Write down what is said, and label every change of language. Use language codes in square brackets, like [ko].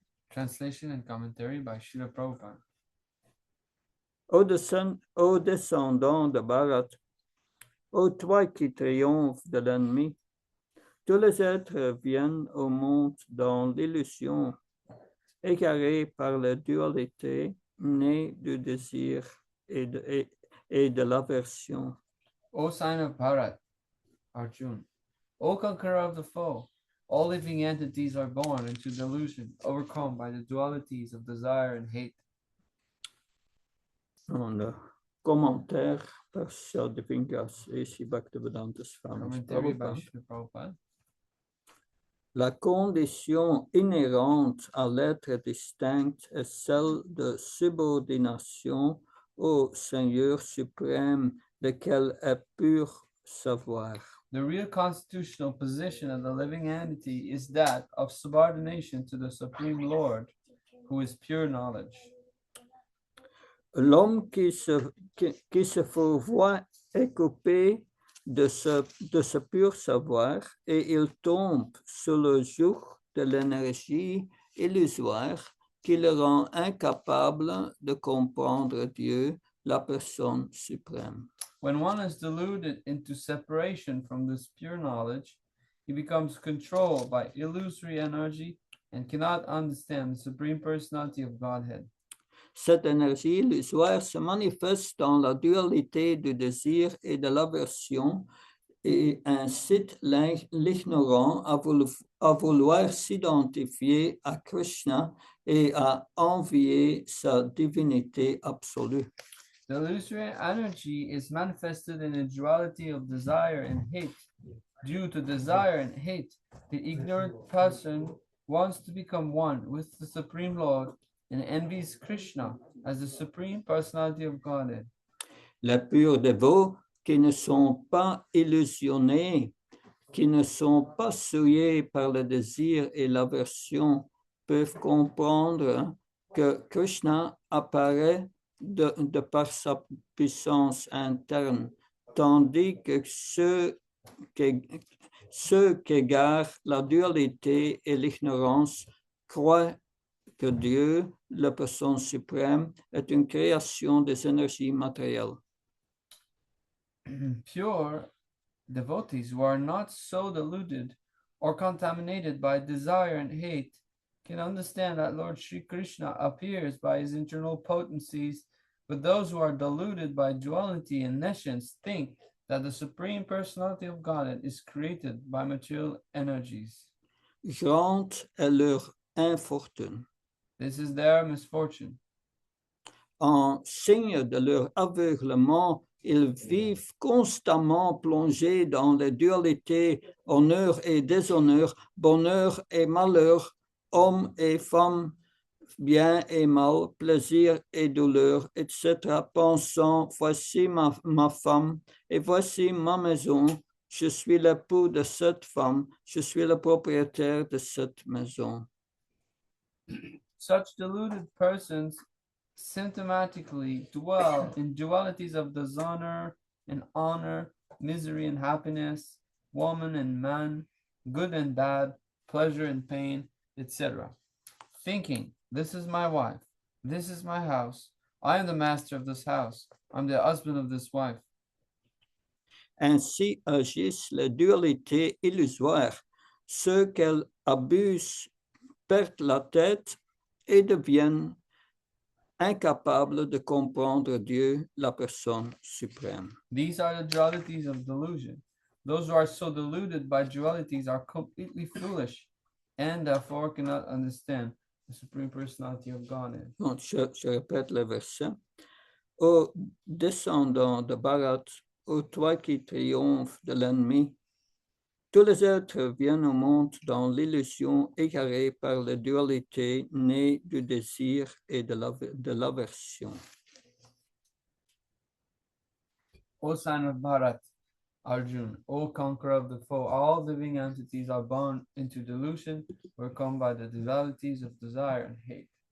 [en] Translation and commentary by Srila Prabhupada. [fr] Ô descendant de Bharat, ô toi qui triomphes de l'ennemi, tous les êtres viennent au monde dans l'illusion, égarés par la dualité, née du désir et de l'aversion. [en] O sign of Bharat, Arjun. O conqueror of the foe, all living entities are born into delusion, overcome by the dualities of desire and hate. [fr] Dans le commentaire par Sa Divine Grâce et si Bhaktivedanta Swami [en] Commentary by Prabhupada. Srila Prabhupada. [fr] La condition inhérente à l'être distinct est celle de subordination au Seigneur suprême, lequel est pur savoir. [en] The real constitutional position of the living entity is that of subordination to the Supreme Lord, who is pure knowledge. [fr] L'homme qui se fourvoie est coupé de ce pur savoir et il tombe sous le joug de l'énergie illusoire qui le rend incapable de comprendre Dieu, la personne suprême. [en] When one is deluded into separation from this pure knowledge, he becomes controlled by illusory energy and cannot understand the Supreme Personality of Godhead. [fr] Cette énergie illusoire se manifeste dans la dualité du désir et de l'aversion et incite l'ignorant à vouloir s'identifier à Krishna et à envier sa divinité absolue. [en] The illusory energy is manifested in a duality of desire and hate. Due to desire and hate, the ignorant person wants to become one with the Supreme Lord and envies Krishna as the Supreme Personality of Godhead. [fr] Les purs dévots qui ne sont pas illusionnés, qui ne sont pas souillés par le désir et l'aversion, peuvent comprendre que Krishna apparaît de par sa puissance interne, tandis que ceux qu'égarent la dualité et l'ignorance croient que Dieu, la personne suprême, est une création des énergies matérielles. [en] Pure devotees who are not so deluded or contaminated by desire and hate can understand that Lord Sri Krishna appears by his internal potencies, but those who are deluded by duality and nescience think that the Supreme Personality of Godhead is created by material energies. [fr] Grande est leur infortune. [en] This is their misfortune. [fr] En signe de leur aveuglement, ils vivent constamment plongés dans les dualités, honneur et déshonneur, bonheur et malheur, hommes et femmes, bien et mal, plaisir et douleur, etc., pensant, voici ma femme et voici ma maison, je suis l'époux de cette femme, je suis le propriétaire de cette maison. [en] Such deluded persons symptomatically dwell in dualities of dishonor and honor, misery and happiness, woman and man, good and bad, pleasure and pain, etc., thinking, this is my wife, this is my house, I am the master of this house, I'm the husband of this wife. [fr] Ainsi agissent les dualités illusoires. Ceux qu'elles abusent perdent la tête et deviennent incapables de comprendre Dieu, la personne suprême. [en] These are the dualities of delusion. Those who are so deluded by dualities are completely foolish and therefore cannot understand the Supreme Personality of Godhead. [fr] Donc, je répète le verset. Ô descendant de Bharat, ô toi qui triomphes de l'ennemi, tous les êtres viennent au monde dans l'illusion égarée par la dualité née du désir et de l'aversion. [en] O son of Bharat, Arjun, O conqueror of the foe, all living entities are born into delusion, overcome by the dualities of desire and hate.